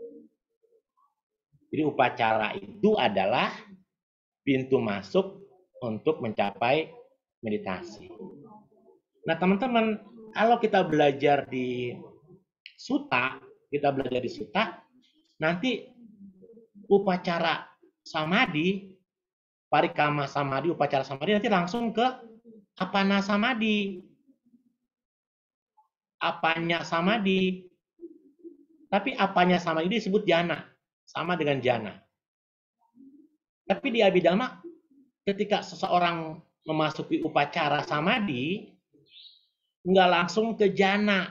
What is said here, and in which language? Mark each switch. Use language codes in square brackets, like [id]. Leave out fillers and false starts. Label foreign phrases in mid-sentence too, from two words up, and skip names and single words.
[id] Jadi upacara itu adalah pintu masuk untuk mencapai meditasi. Nah teman-teman, kalau kita belajar di sutta, nanti [pi] upacara samadhi, parikama samadhi, upacara samadhi [id] nanti langsung ke [pi] apana samadhi. Apanya samadhi. [id] Tapi [pi] apanya samadhi [id] disebut jana. Sama dengan jana. Tapi di Abhidhamma, ketika seseorang memasuki [pi] upacara samadhi, [id] nggak langsung ke jana.